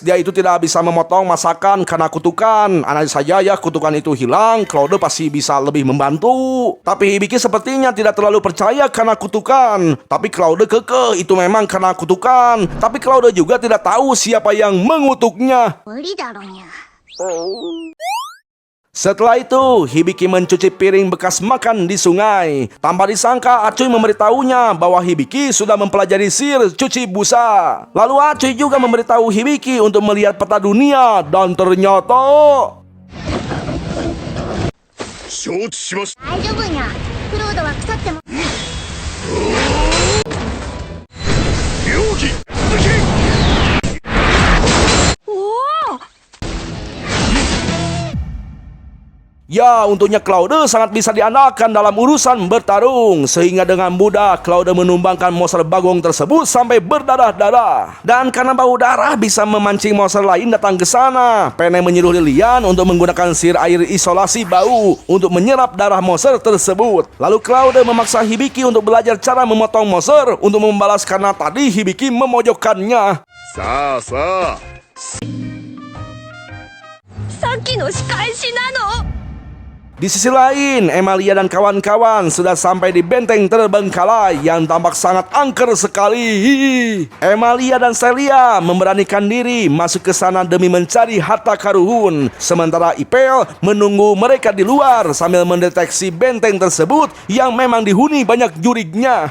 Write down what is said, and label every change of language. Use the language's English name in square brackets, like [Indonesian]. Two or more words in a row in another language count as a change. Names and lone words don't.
[Indonesian] Dia itu tidak bisa memotong masakan karena kutukan. Andai saja ya kutukan itu hilang, Claude pasti bisa lebih membantu. Tapi Hibiki sepertinya tidak terlalu percaya karena kutukan. Tapi Claude kekeh itu memang karena kutukan. Tapi Claude juga tidak tahu siapa yang mengutuknya. [Japanese] 無理だろにゃ。 [Indonesian] Setelah itu, Hibiki mencuci piring bekas makan di sungai. Tanpa disangka, Acuy memberitahunya bahwa Hibiki sudah mempelajari sihir cuci busa. Lalu Acuy juga memberitahu Hibiki untuk melihat peta dunia. Dan ternyata... [Japanese] 承知しました。大丈夫にゃ。クロードは腐っても。容疑続き。 [Indonesian] Ya, untungnya Claude sangat bisa diandalkan dalam urusan bertarung. Sehingga dengan mudah Claude menumbangkan monster bagong tersebut sampai berdarah-darah. Dan karena bau darah bisa memancing monster lain datang ke sana, Pene menyuruh Lilian untuk menggunakan sihir air isolasi bau untuk menyerap darah monster tersebut. Lalu Claude memaksa Hibiki untuk belajar cara memotong monster untuk membalas karena tadi Hibiki memojokkannya. [Japanese] さあさあ。さっきの仕返しなの。 [Indonesian] Di sisi lain, Amelia dan kawan-kawan sudah sampai di benteng terbengkalai yang tampak sangat angker sekali. Amelia dan Celia memberanikan diri masuk ke sana demi mencari harta karun. Sementara Ipel menunggu mereka di luar sambil mendeteksi benteng tersebut yang memang dihuni banyak jurignya.